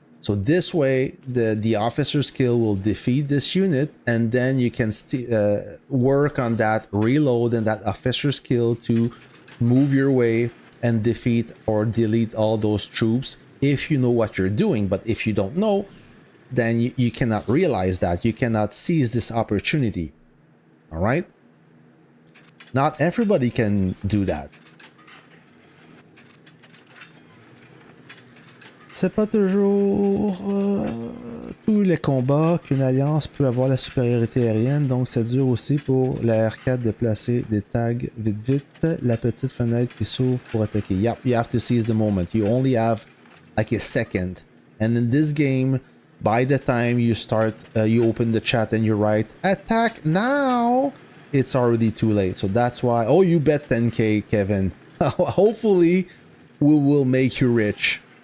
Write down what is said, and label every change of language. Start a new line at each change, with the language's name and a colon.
English: So this way, the officer skill will defeat this unit, and then you can work on that reload and that officer skill to move your way and defeat or delete all those troops if you know what you're doing. But if you don't know, then you cannot realize that. You cannot seize this opportunity. All right? Not everybody can do that.
French: C'est pas toujours tous les combats qu'une alliance peut avoir la supériorité aérienne, donc c'est dur aussi pour la R4 de placer des tags vite, la petite fenêtre qui s'ouvre pour attaquer.
English: Yep, you have to seize the moment. You only have like a second. And in this game, by the time you start, you open the chat and you write, attack now, it's already too late. So that's why, oh, you bet 10k, Kevin. Hopefully, we will make you rich.